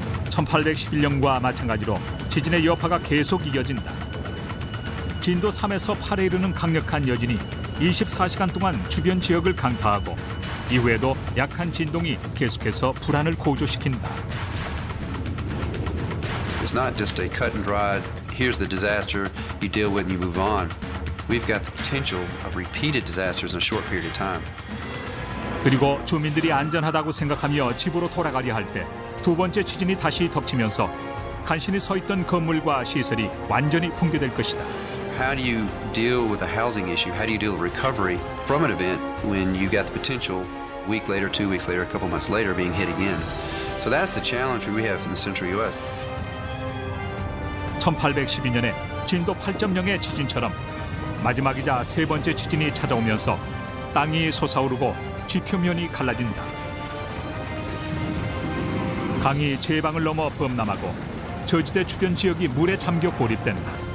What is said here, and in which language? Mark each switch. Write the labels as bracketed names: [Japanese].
[Korean] 1811년과 마찬가지로 지진의 여파가 계속 이어진다. 진도 3에서 8에 이르는 강력한 여진이 24시간 동안 주변 지역을 강타하고 이후에도 약한 진동이 계속해서 불안을 고조시킨다. [English] It's not just a cut and dried, here's the disaster, you deal with it and you move on. We've got the potential of repeated disasters in a short period of time. [Korean] 그리고 주민들이 안전하다고 생각하며 집으로 돌아가려 할 때 두 번째 지진이 다시 덮치면서 간신히 서 있던 건물과 시설이 완전히 붕괴될 것이다. [English] How do you deal with a housing issue? How do you deal with recovery from an event when you got the potential a week later, 2 weeks later, a couple months later being hit again? So that's the challenge we have in the central U.S. [Korean] 1812년에 진도 8.0의 지진처럼 마지막이자 세 번째 지진이 찾아오면서 땅이 솟아오르고 지표면이 갈라진다. 강이 제방을 넘어 범람하고 저지대 주변 지역이 물에 잠겨 고립된다.